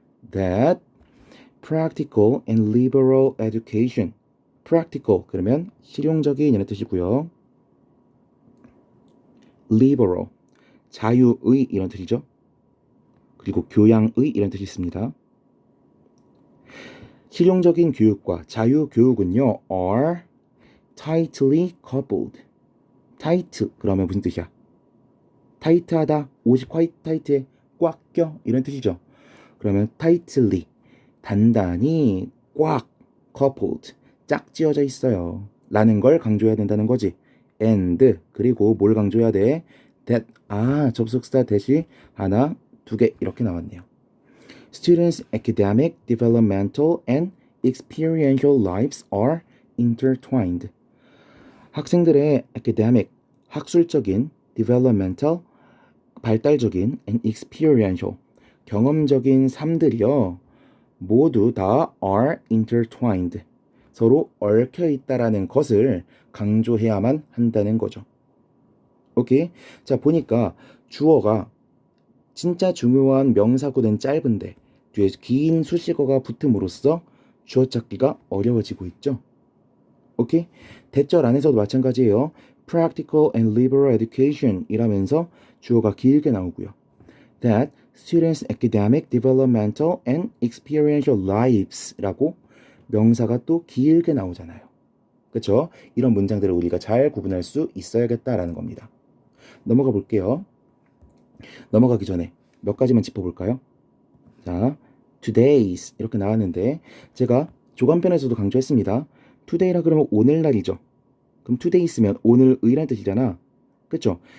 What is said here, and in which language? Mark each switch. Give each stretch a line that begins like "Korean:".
English: That practical and liberal education.
Korean: practical 그러면 실용적인 이라는 뜻이고요. liberal 자유의 이런 뜻이죠. 그리고 교양의 이런 뜻이 있습니다. 실용적인 교육과 자유 교육은요
English: are tightly coupled.
Korean: tight 그러면 무슨 뜻이야? 타이트하다, 옷이 quite tight에 꽉 껴 이런 뜻이죠. 그러면 tightly 단단히 꽉 coupled 짝지어져 있어요 라는 걸 강조해야 된다는 거지. and 그리고 뭘 강조해야 돼? that 접속사 대시 하나 두 개 이렇게 나왔네요.
English: Students' academic, developmental, and experiential lives are intertwined.
Korean: 학생들의 academic, 학술적인, developmental, 발달적인, and experiential, 경험적인 삶들이요. 모두 다
English: are intertwined.
Korean: 서로 얽혀 있다라는 것을 강조해야만 한다는 거죠. 오케이? 자, 보니까 주어가 진짜 중요한 명사구는 짧은데 뒤에 긴 수식어가 붙음으로써 주어 찾기가 어려워지고 있죠. 오케이? 대절 안에서도 마찬가지예요.
English: Practical and liberal education
Korean: 이라면서 주어가 길게 나오고요.
English: That students' academic, developmental, and experiential lives
Korean: 라고 명사가 또 길게 나오잖아요. 그렇죠? 이런 문장들을 우리가 잘 구분할 수 있어야겠다라는 겁니다. 넘어가 볼게요. 넘어가기 전에 몇 가지만 짚어볼까요? 자, today's 이렇게 나왔는데 제가 조간편에서도 강조했습니다. today라 그러면 오늘날이죠. 그럼 today 있으면 오늘의란 뜻이잖아. 그쵸?